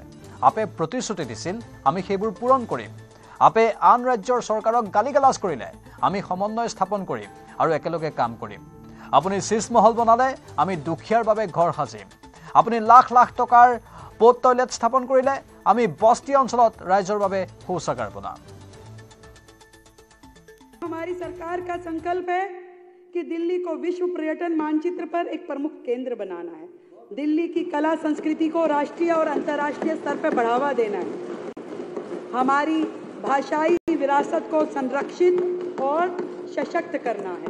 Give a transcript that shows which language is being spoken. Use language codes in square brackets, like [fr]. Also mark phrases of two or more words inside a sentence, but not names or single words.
[as] আপে প্ৰতিশ্ৰুতি দিছিল, আমি সেইবোৰ পূৰণ কৰিম। আপে আন ৰাজ্যৰ চৰকাৰক গালিগালাজ কৰিলে, আমি সমন্বয় স্থাপন কৰিম আৰু একেলগে কাম কৰিম। আপুনি শীষমহল বনালে, আমি দুখীয়াৰ বাবে ঘৰ সাজিম। আপুনি লাখ লাখ টকাৰ [en] pot toilet [as] স্থাপন কৰিলে, আমি বস্তি অঞ্চলত ৰাইজৰ বাবে শৌচাগাৰ বনাম। [hi] हमारी सरकार का संकल्प है कि दिल्ली को विश्व पर्यटन मानचित्र पर एक प्रमुख केंद्र बनाना है। दिल्ली की कला संस्कृति को राष्ट्रीय और अंतर्राष्ट्रीय स्तर पर बढ़ावा देना है। हमारी भाषाई विरासत को संरक्षित और सशक्त करना है।